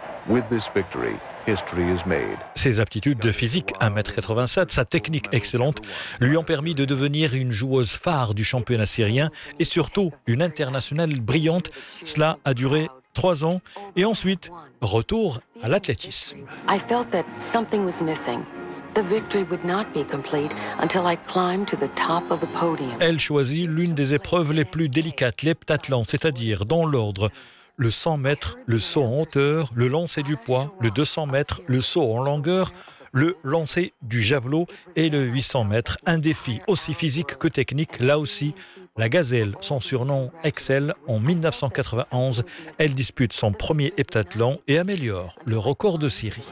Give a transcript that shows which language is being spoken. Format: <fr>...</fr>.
<en>With this victory, history is made.</en> <fr>Ses aptitudes de physique, 1m87, sa technique excellente, lui ont permis de devenir une joueuse phare du championnat syrien et surtout une internationale brillante. Cela a duré 3 ans et ensuite, retour à l'athlétisme.</fr> <en>I felt that something was missing. The victory would not be complete until I climbed to the top of the podium.</en> <fr>Elle choisit l'une des épreuves les plus délicates, l'heptathlon, c'est-à-dire dans l'ordre. Le 100 mètres, le saut en hauteur, le lancer du poids, le 200 mètres, le saut en longueur, le lancer du javelot et le 800 mètres. Un défi aussi physique que technique, là aussi, la gazelle, son surnom excelle. En 1991, elle dispute son premier heptathlon et améliore le record de Syrie.</fr>